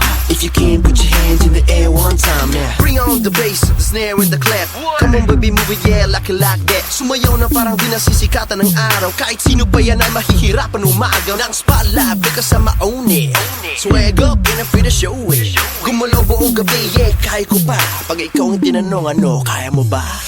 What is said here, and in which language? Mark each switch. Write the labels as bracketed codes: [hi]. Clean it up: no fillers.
[en] If you can, put your hands in the air one time, yeah. Bring on the bass, the snare and the clap. Come on baby, move it, yeah, like it like that. [tl] Sumayaw na parang di nasisikatan ng araw. Kahit sino pa yan ay mahihirapan umagaw ng spotlight [en] because I'm own it. Swag up and I feel the show it. [tl] Gumalaw buong gabi, yeah, kaya ko pa. Pag ikaw ang tinanong ano, kaya mo ba?